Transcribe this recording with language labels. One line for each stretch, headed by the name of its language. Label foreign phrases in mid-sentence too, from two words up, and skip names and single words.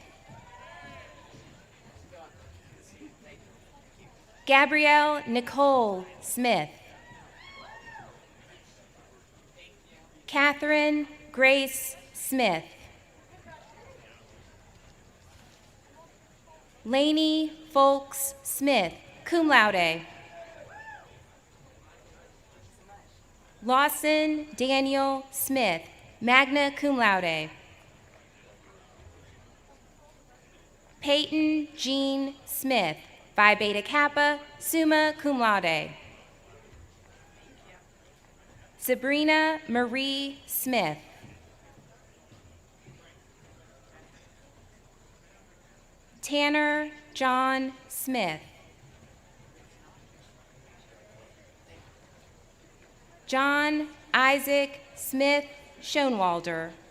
English: Gabrielle Nicole Smith. Catherine Grace Smith. Lainey Folks Smith,
Latin: cum laude.
English: Lawson Daniel Smith,
Latin: magna cum laude.
English: Peyton Jean Smith, Phi Beta Kappa,
Latin: summa cum laude.
English: Sabrina Marie Smith. Tanner John Smith. John Isaac Smith Schoenwalder.